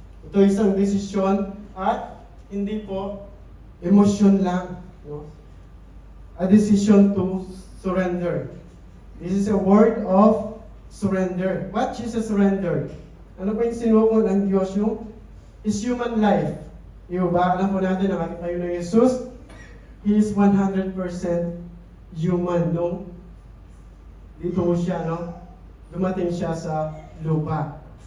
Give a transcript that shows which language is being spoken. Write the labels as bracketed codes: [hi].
[tl] Ito isang desisyon at hindi po emotion lang, no? [en] A decision to surrender. This is a word of surrender. What is a surrender? [tl] Ano po yung sinuko ng Diyos? Yung is human life. Yung ba? Alam po natin ang ating Panginoong Yesus, [en] He is 100% human. [tl] No? Dito mo siya, no? Dumating siya sa lupa.